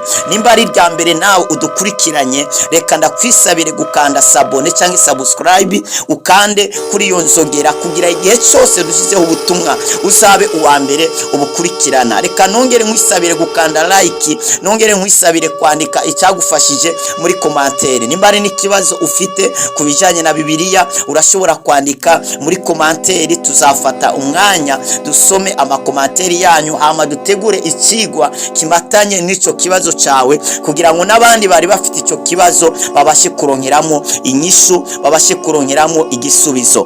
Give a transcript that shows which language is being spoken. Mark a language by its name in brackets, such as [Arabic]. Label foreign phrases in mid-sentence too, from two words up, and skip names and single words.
[Rundi] Nimba ari rya mbere nawe udukurikiranye, reka ndakwisabire gukanda sabone cyangwa subscribe, ukande kuri iyo nzogera kugira igihe cyose dushizeho ubutumwa uzabe uwa mbere ubukurikirana. Reka nongere nkwisabire gukanda like, nongere nkwisabire kwandika icyagufashije muri commentaire. Nimba ari ikibazo ufite kubijanye na Bibiliya, urashobora kwandika muri commentaire, tuzafata umwanya dusome amakomentari yanyu, hama dutegure ikigwa kimatanye n'ico kibazo cawe, kugira ngo nabandi bari bafite ico kibazo babashe kuronkeramo inyishu, babashe kuronkeramo igisubizo.